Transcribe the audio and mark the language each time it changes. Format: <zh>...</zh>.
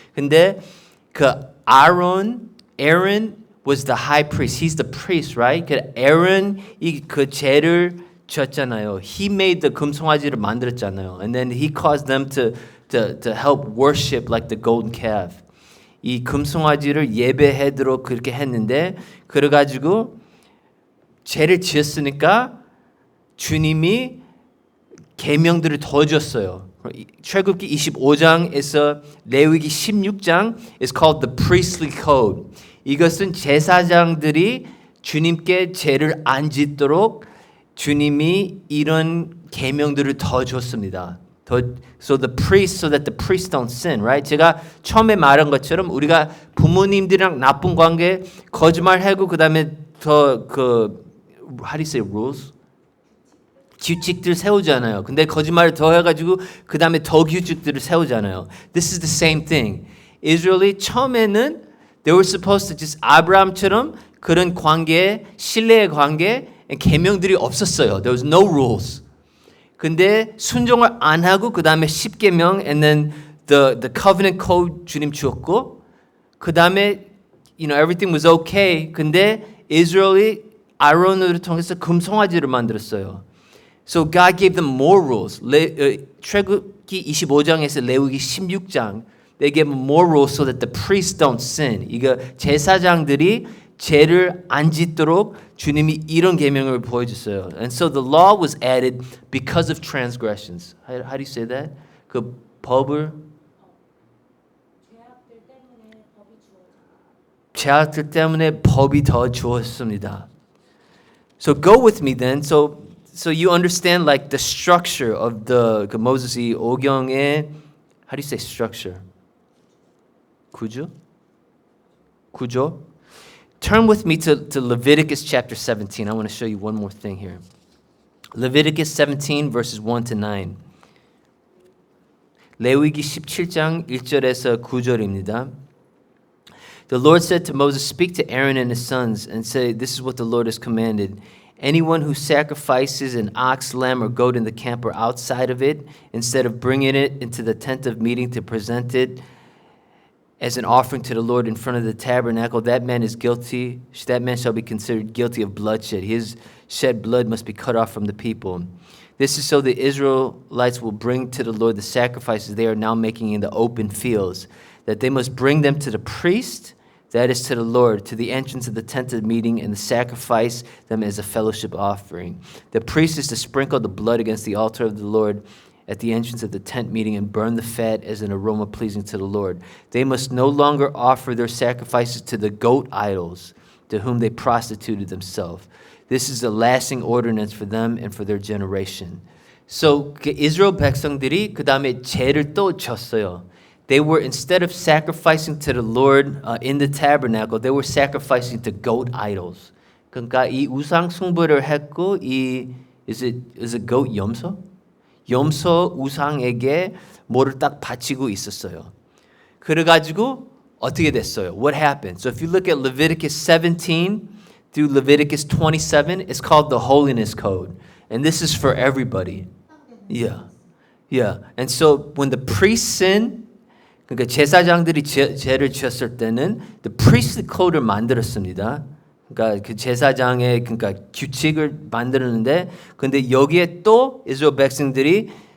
<en>근데 그 Aaron was the high priest. He's the priest, right?</en> <ko>그 Aaron이 그 죄를 졌잖아요.</ko> <en>He made the</en> <ko>금송아지를 만들었잖아요.</ko> <en>And then he caused them to help worship like the golden calf.</en> <ko>이 금송아지를 예배하도록 그렇게 했는데 그래가지고 죄를 지었으니까 주님이 계명들을 더 줬어요. 출애굽기 25장에서 레위기 16장</ko> <en>is called the priestly code.</en> <ko>이것은 제사장들이 주님께 죄를 안 짓도록 주님이 이런 계명들을 더 줬습니다.</ko> <en>So that the priests don't sin, right?</en> <ko>제가 처음에 말한 것처럼 우리가 부모님들이랑 나쁜 관계, 거짓말하고 그다음에</ko> <en>how do you say rules?</en> <ko>규칙들 세우잖아요. 근데 거짓말을 더 해가지고 그 다음에 더 규칙들을 세우잖아요.</ko> <en>This is the same thing.</en> <ko>이스라엘이 처음에는</ko> <en>they were supposed to just</en> <ko>아브라함처럼 그런 관계, 신뢰의 관계, 계명들이 없었어요.</ko> <en>There was no rules.</en> <ko>근데 순종을 안 하고 그 다음에 10계명</ko> <en>and then the covenant code 주님 주었고 그 다음에 everything was okay.</en> <ko>근데 이스라엘이 아론을 통해서 금송아지를 만들었어요.</ko> <en>So God gave them more rules.</en> <ko>출애굽기 25장에서 레위기 16장</ko> <en>they gave them more rules so that the priests don't sin.</en> <ko>이거 제사장들이 죄를 안 짓도록 주님이 이런 계명을 보여줬어요.</ko> <en>And so the law was added because of transgressions. How do you say that?</en> <ko>그 법을 죄악들 때문에 법이 더 주었습니다.</ko> <en>So go with me then. So you understand like the structure of the 모세스 오경의 how do you say structure? 구조? Turn with me to Leviticus chapter 17. I want to show you one more thing here. Leviticus 17 verses 1 to 9.</en> <ko>레위기 17장 1절에서 9절입니다.</ko> <en>The Lord said to Moses, speak to Aaron and his sons and say, this is what the Lord has commanded. Anyone who sacrifices an ox, lamb, or goat in the camp or outside of it, instead of bringing it into the tent of meeting to present it as an offering to the Lord in front of the tabernacle, that man shall be considered guilty of bloodshed. His shed blood must be cut off from the people. This is so the Israelites will bring to the Lord the sacrifices they are now making in the open fields, that they must bring them to the priest, that is to the Lord, to the entrance of the tent of meeting, and sacrifice them as a fellowship offering. The priest is to sprinkle the blood against the altar of the Lord at the entrance of the tent meeting and burn the fat as an aroma pleasing to the Lord. They must no longer offer their sacrifices to the goat idols, to whom they prostituted themselves. This is a lasting ordinance for them and for their generation.</en> <ko>So 이스라엘 백성들이 그 다음에 죄를 또 졌어요.</ko> <en>They were, instead of sacrificing to the Lord in the tabernacle, they were sacrificing to goat idols.</en> <ko>그러니까 이 우상 숭배를 했고</ko> <en>is it goat</en> <ko>염소? 염소 우상에게 뭐를 딱 바치고 있었어요. 그래가지고 어떻게 됐어요?</ko> <en>What happened? So if you look at Leviticus 17 through Leviticus 27, it's called the Holiness Code. And this is for everybody. Yeah. And so when the priests sin,</en> <ko>그러니까 제사장들이 죄를 지었을 때는</ko> <en>the priestly code를 만들었습니다.</en> <ko>그러니까 그 제사장의 규칙을 만드는데 근데 여기에 또 이스라엘 백성들이</ko>